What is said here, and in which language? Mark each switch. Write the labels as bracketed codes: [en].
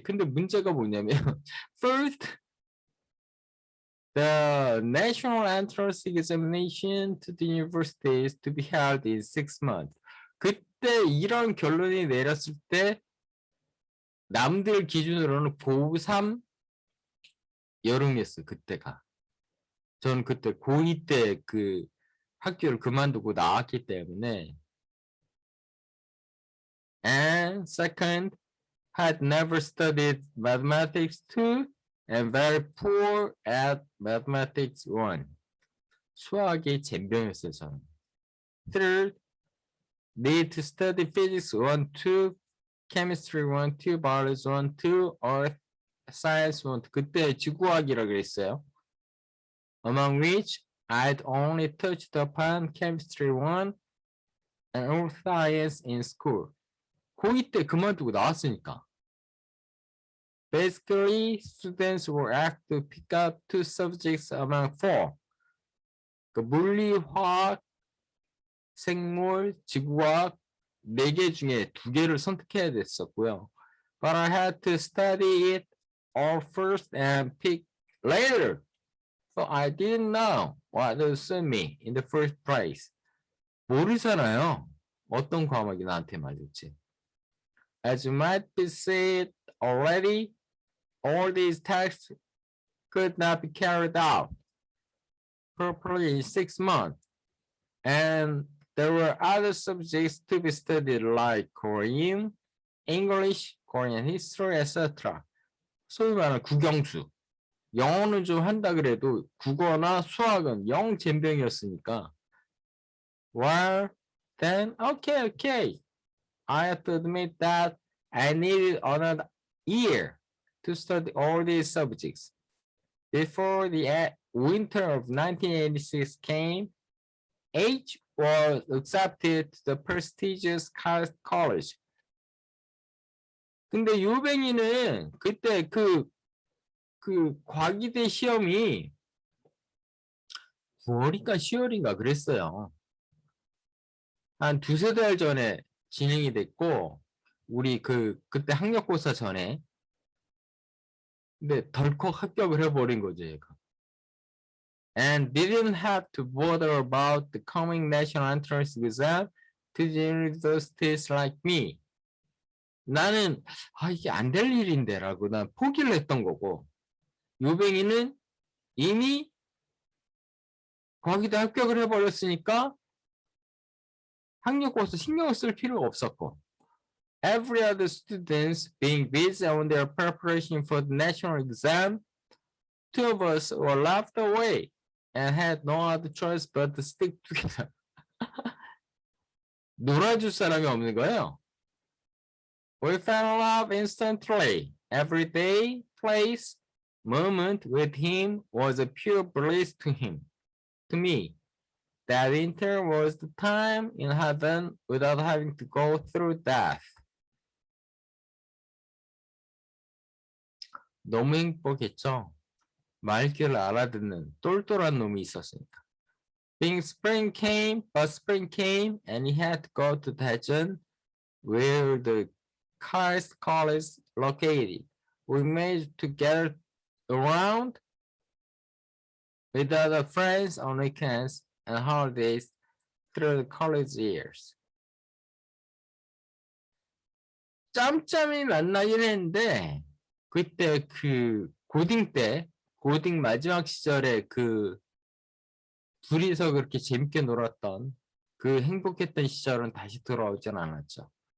[ko] 근데 문제가 뭐냐면 [en] first, the national entrance examination to the university is to be held in 6 months. [ko] 그때 이런 결론이 내렸을 때 남들 기준으로는 고3 여름이었어요. 그때가. 저는 그때 고2 때 그 학교를 그만두고 나왔기 때문에 [en] and second, had never studied mathematics 2 and very poor at mathematics 1. [ko] 수학이 젬병이었어요, 저는. [en] Third, need to study physics 1, 2, chemistry 1, 2, biology 1, 2, earth science 1. [ko] 그때 지구학이라고 그랬어요. [en] Among which I'd only touched upon chemistry 1 and earth science in school. [ko] 고2 때 그만두고 나왔으니까. [en] Basically, students were asked to pick up 2 subjects among 4. [ko] 그 물리, 화학, 생물, 지구학 4개 중에 2개를 선택해야 됐었고요. [en] But I had to study it all first and pick later. So I didn't know what to suit me in the first place. [ko] 모르잖아요. 어떤 과목이 나한테 맞을지. [en] As you might be said already, all these tasks could not be carried out properly in 6 months. And there were other subjects to be studied like Korean, English, Korean history, etc. [ko] 소위 말하는 국영수. 영어는 좀 한다 그래도 국어나 수학은 영 젬병이었으니까. [en] Well, then, okay. I have to admit that I needed another year to study all these subjects. Before the winter of 1986 came, H was accepted to the prestigious college. [ko] 근데 요뱅이는 그때 그 과기대 시험이 9월인가 10월인가 그랬어요. 한 2-3달 전에 진행이 됐고, 우리 그때 학력고사 전에. 근데 덜컥 합격을 해버린 거죠, 얘가. [en] And didn't have to bother about the coming national entrance exam to the universities like me. [ko] 나는 이게 안 될 일인데 라고 난 포기를 했던 거고, 요뱅이는 이미 거기다 합격을 해버렸으니까 학력고사 신경을 쓸 필요가 없었고, [en] every other students being busy on their preparation for the national exam, two of us were left away and had no other choice but to stick together. [ko] 놀아줄 사람이 없는 거예요. [en] We fell in love instantly. Every day, place, moment with him was a pure bliss to him. To me, that winter was the time in heaven without having to go through death. [ko] 너무 행복했죠? 말귀를 알아듣는 똘똘한 놈이 있었으니까. [en] Being spring came, but spring came and he had to go to Daejeon, where the Christ College is located. We managed to get around with other friends on weekends and holidays through the college years. [ko] 짬짬이 만나긴 했는데 그때 그 고딩 때 고딩 마지막 시절에 그 둘이서 그렇게 재밌게 놀았던 그 행복했던 시절은 다시 돌아오진 않았죠.